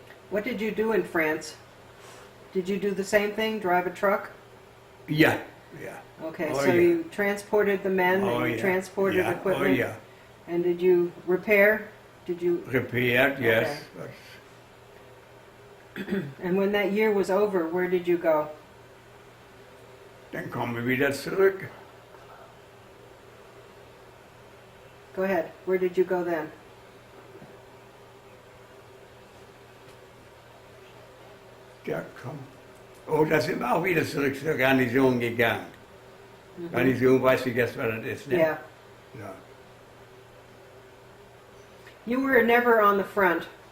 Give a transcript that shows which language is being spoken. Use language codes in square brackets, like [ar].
[en] What did you do in France? Did you do the same thing, drive a truck? yeah, yeah. Okay, Oh, so yeah. you transported the men Oh, and you yeah. transported Yeah, equipment? Oh, yeah. And did you repair? Did you? Repaired, yes. And when that year was over, where did you go? [de] Dann kommen wir wieder zurück. [en] Go ahead. Where did you go then? [de] Ja, komm. Oh, da sind wir auch wieder zurück zur Garnison gegangen. Garnison, weiß ich jetzt, was das ist, ne? [en] Yeah. [de] Ja. [en] You were never on the front.